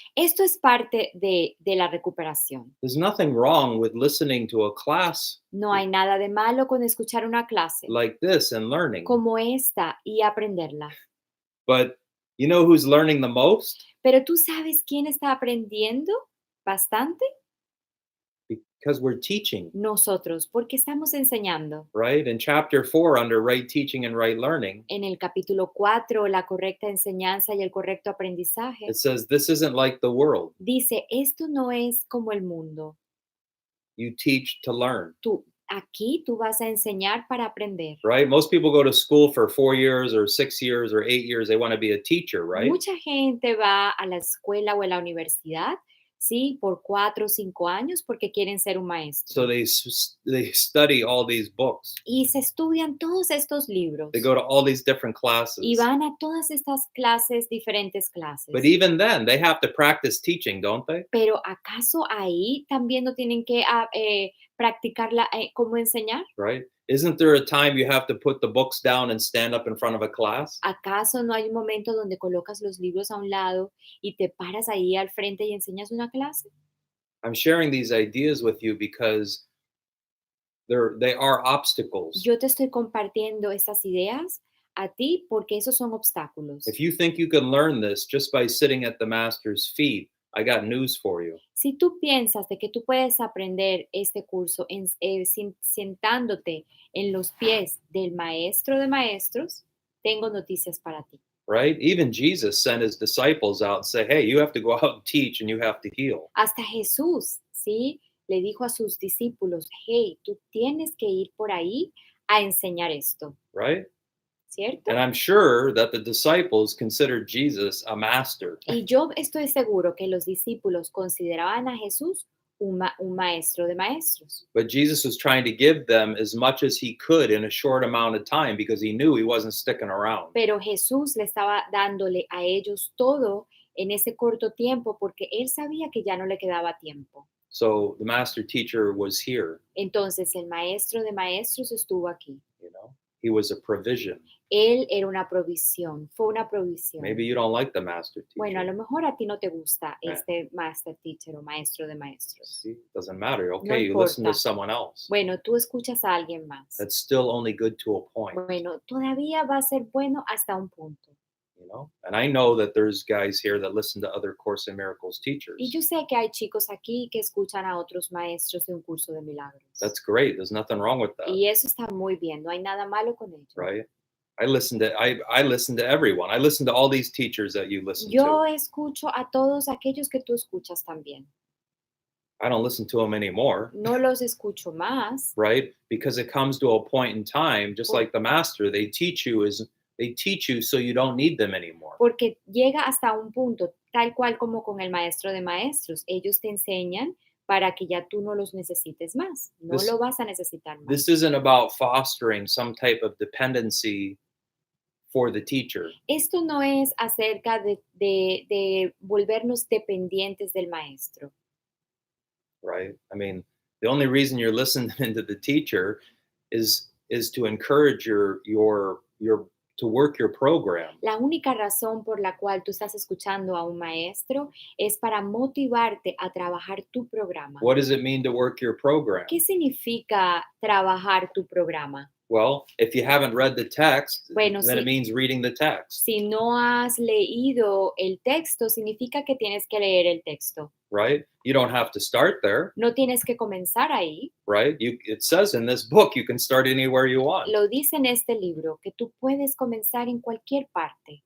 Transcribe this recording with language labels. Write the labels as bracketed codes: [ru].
[es] Esto es parte de la recuperación. [en] There's nothing wrong with listening to a class [es] No hay nada de malo con escuchar una clase [en] like this and learning. [es] como esta y aprenderla. [en] But you know who's learning the most? [es] Pero tú sabes quién está aprendiendo bastante. [en] Because we're teaching, [es] Nosotros, porque estamos enseñando. [en] right? In chapter 4, under right teaching and right learning, [es] En el capítulo 4, la correcta enseñanza y el correcto aprendizaje, [en] it says, this isn't like the world. [es] dice, esto no es como el mundo. [en] You teach to learn, [es] Aquí tú vas a enseñar para aprender. [en] right? Most people go to school for 4 years or 6 years or 8 years. They want to be a teacher, right? [es] Mucha gente va a la escuela o a la universidad, ¿sí? Por 4 o 5 años porque quieren ser un maestro. [en] So they study all these books. [es] Y se estudian todos estos libros. [en] They go to all these different classes. [es] Y van a todas estas clases, diferentes clases. [en] But even then, they have to practice teaching, don't they? [es] Pero ¿acaso ahí también no tienen que practicar cómo enseñar? [en] Right? Isn't there a time you have to put the books down and stand up in front of a class? [es] ¿Acaso no hay un momento donde colocas los libros a un lado y te paras ahí al frente y enseñas una clase? [en] I'm sharing these ideas with you because they are obstacles. [es] Yo te estoy compartiendo estas ideas a ti porque esos son obstáculos. [en] If you think you can learn this just by sitting at the master's feet, I got news for you. [es] Si tú piensas de que tú puedes aprender este curso sentándote en los pies del maestro de maestros, tengo noticias para ti. [en] Right? Even Jesus sent his disciples out and said, hey, you have to go out and teach and you have to heal. [es] Hasta Jesús, ¿sí? Le dijo a sus discípulos, hey, tú tienes que ir por ahí a enseñar esto, [en] Right? [es] ¿cierto? [en] And I'm sure that the disciples considered Jesus a master. [es] Y yo estoy seguro que los discípulos consideraban a Jesús un maestro de maestros. [en] But Jesus was trying to give them as much as he could in a short amount of time because he knew he wasn't sticking around. [es] Pero Jesús le estaba dándole a ellos todo en ese corto tiempo porque él sabía que ya no le quedaba tiempo. [en] So the master teacher was here, [es] Entonces el maestro de maestros estuvo aquí. [en] you know. He was a provision. [es] Él era una provisión, fue una provisión. [en] Maybe you don't like the master teacher. [es] Bueno, a lo mejor a ti no te gusta [en] Yeah. [es] este master teacher o maestro de maestros. [en] See, doesn't matter. [es] No [en] Okay, you listen to [es] importa. [en] someone else. [es] Bueno, tú escuchas a alguien más. [en] That's still only good to a point, [es] Bueno, todavía va a ser bueno hasta un punto. [en] you know. And I know that there's guys here that listen to other Course in Miracles teachers. [es] Y yo sé que hay chicos aquí que escuchan a otros maestros de un curso de milagros. [en] That's great. There's nothing wrong with that, [es] Y eso está muy bien, no hay nada malo con ello. [en] right? I listen to everyone. I listen to all these teachers that you listen [es] Yo [en] to. [es] escucho a todos aquellos que tú escuchas también. [en] I don't listen to them anymore, [es] No los escucho más [en] right? Because it comes to a point in time, just [es] por- [en] like the master, they teach you so you don't need them anymore. [es] porque llega hasta un punto, tal cual como con el maestro de maestros. Ellos te enseñan para que ya tú no los necesites más. No [en] This [es] lo vas a necesitar más. [en] this isn't about fostering some type of dependency for the teacher, [es] Esto no es acerca de volvernos dependientes del maestro. [en] right? I mean, the only reason you're listening to the teacher is to encourage your to work your program. [es] La única razón por la cual tú estás escuchando a un maestro es para motivarte a trabajar tu programa. [en] What does it mean to work your program? [es] ¿Qué significa trabajar tu programa? [en] Well, if you haven't read the text, [es] Bueno, [en] then it [es] si, [en] means reading the text, [es] si no has leído el texto, significa que tienes que leer el texto. [en] right? You don't have to start there, [es] No tienes que comenzar ahí. [en] right? It says in this book you can start anywhere you want. [es] Lo dice en este libro, que tú puedes comenzar en cualquier parte.